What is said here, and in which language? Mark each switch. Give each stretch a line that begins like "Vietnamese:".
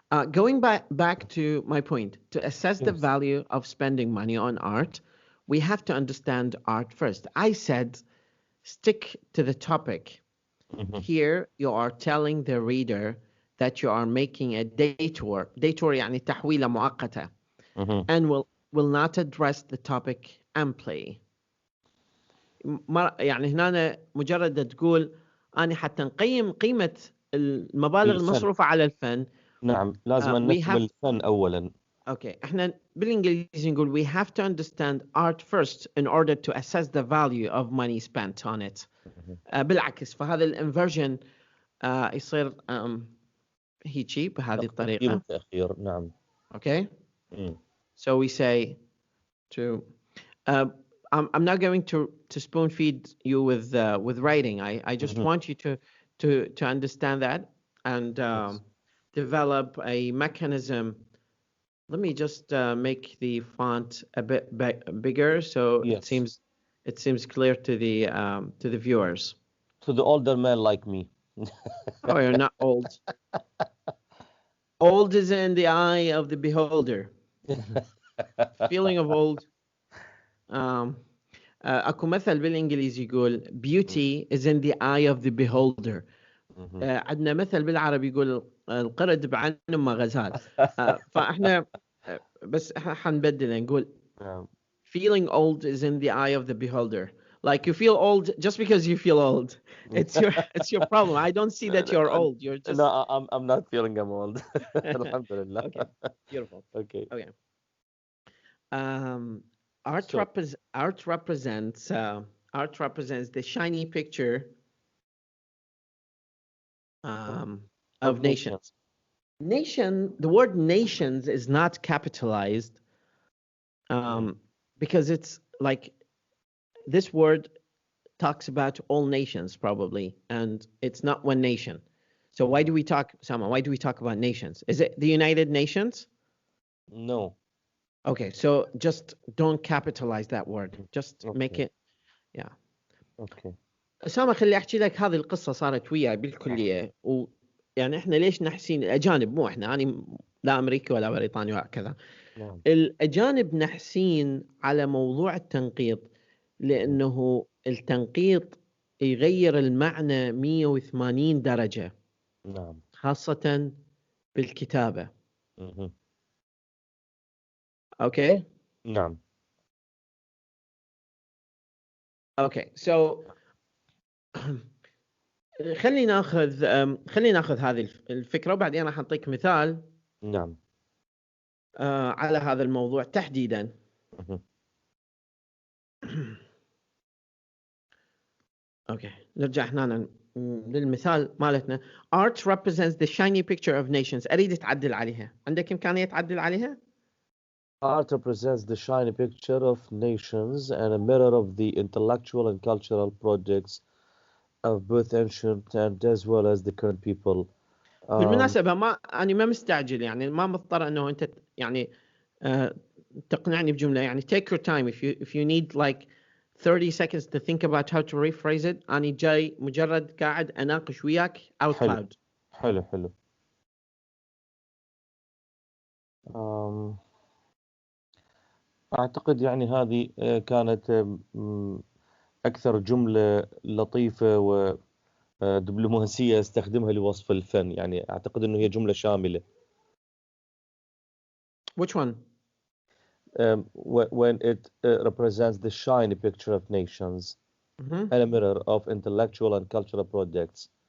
English: Going back to my point, to assess the value of spending money on art, we have to understand art first. I said stick to the topic. Here you are telling the reader that you are making a detour
Arabic: يعني تحويلة مؤقتة,
English: and will not address the topic amply.
Arabic: يعني هنا مجرد تقول أنا حتى نقيم قيمة المبالغ المصروفة على الفن. نعم لازم نفهم الفن أولا.
English: Okay,
Arabic: احنا بالإنجليزي نقول
English: we have to understand art first in order to assess the value of money spent on it.
Arabic: بالعكس فهذا الانفرجن يصير هيجي بهذه الطريقة. تأخير نعم.
English: Okay. So we say to I'm not going to spoon feed you with writing. I just want you to understand that and develop a mechanism. Let me just make the font a bit bigger so it seems clear to the viewers. To the older man like me. Oh, you're not old. Old is in the eye of the beholder. Feeling of old.
Arabic: أكو مثل بالإنجليزي يقول
English: beauty is in the eye of the beholder.
Arabic: عندنا مثل بالعربي يقول القرد بعين أم غزال. فإحنا بس حنبدل نقول
English: feeling old is in the eye of the beholder. Like you feel old just because you feel old. It's your problem. I don't see that you're old. You're just No, I'm not feeling I'm old. Alhamdulillah. Okay, beautiful. Okay. Art represents the shiny picture of nations. The word nations is not capitalized because it's like this word talks about all nations probably, and it's not one nation. So why do we talk, Sama? Why do we talk about nations? Is it the United Nations? No. Okay, so just don't capitalize that word. Just make it, yeah. Okay.
Arabic: أسامة خلي أحكي لك هذه القصة صارت وياي بالكلية يعني إحنا ليش نحسين الأجانب مو إحنا أنا لا أمريكي ولا بريطاني وهكذا. الأجانب نحسين على موضوع التنقيط لأنه التنقيط يغير المعنى 180 درجة. نعم. خاصة بالكتابة.
English: Okay.
Arabic: نعم.
English: Okay, so
Arabic: خلينا ناخذ هذه الفكرة وبعدين راح أعطيك مثال. نعم. على هذا الموضوع تحديدا. Okay, نرجع هنا للمثال مالتنا.
English: Art represents the shiny picture of nations.
Arabic: أريد تعدل عليها. عندك إمكانية تعدل عليها؟
English: Art represents the shiny picture of nations and a mirror of the intellectual and cultural projects of both ancient and as well as the current people.
Arabic: بالمناسبة أنا ما مستعجل يعني ما مضطر إنه أنت يعني تقنعني بجملة يعني
English: take your time if you need like 30 seconds to think about how to rephrase it.
Arabic: أنا جاي مجرد قاعد أناقش وياك
English: out loud.
Arabic: حلو. أعتقد يعني هذه كانت أكثر جملة لطيفة ودبلوماسية استخدمها لوصف الفن، يعني أعتقد أنه هي جملة شاملة.
English: Which one? When it represents the shiny picture of nations and a mirror of intellectual and cultural projects.